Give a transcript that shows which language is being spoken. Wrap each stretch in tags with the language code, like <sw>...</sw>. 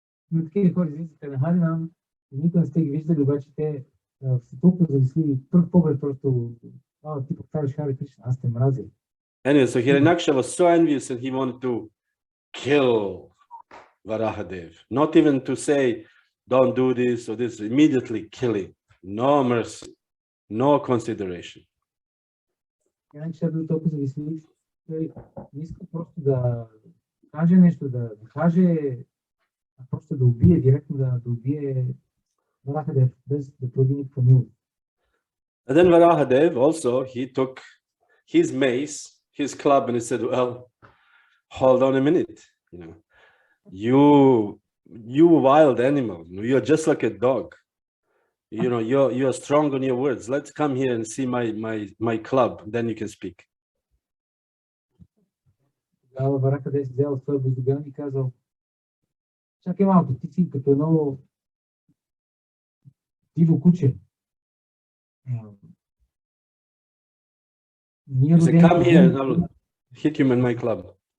<bg>Но такива хора излизате на Харинам, и никога не сте ги виждали, обаче те са толкова завистливи. Пръв поглед просто, ти повтаряш Харе Кришна, аз те мразя.</bg> <en>Anyway, so Hiranyaksha was so envious and he wanted to kill Varahadev. Not even to say, don't do this or this, immediately killing. No mercy, no consideration.</en> <bg>Hiranyaksha бил толкова завистлив, той не иска просто да каже нещо, да каже, а просто да убие, директно да убие Varahadev без да прояви никаква милост.</bg> <en>And then Varahadev also, he took his mace, his club, and he said, well, hold on a minute, you know, you wild animal, you're just like a dog. You know, you're strong on your words. Let's come here and see my club, then you can speak.</en> <bg>Тогава Варахадев взел своя боздуган и казал, чакай малко, ти си като едно диво куче.</bg> <en>He said, come here and I'll hit you in my club.</en>